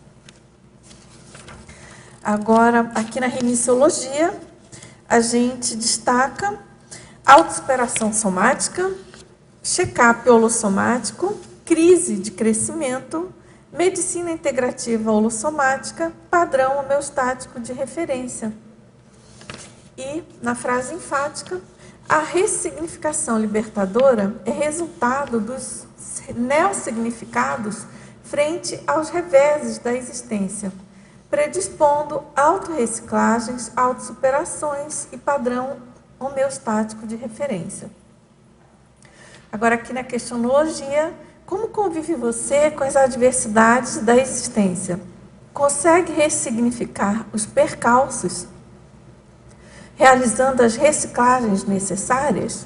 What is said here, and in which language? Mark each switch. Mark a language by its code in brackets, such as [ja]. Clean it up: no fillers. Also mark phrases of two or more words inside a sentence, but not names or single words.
[pt] Agora, aqui na remissiologia, a gente destaca autossuperação somática, check-up holossomático, crise de crescimento, medicina integrativa holossomática, padrão homeostático de referência. E, na frase enfática, a ressignificação libertadora é resultado dos neossignificados frente aos reveses da existência, predispondo autorreciclagens, autossuperações e padrão homeostático de referência. Agora, aqui na questionologia, como convive você com as adversidades da existência? Consegue ressignificar os percalços, realizando as reciclagens necessárias?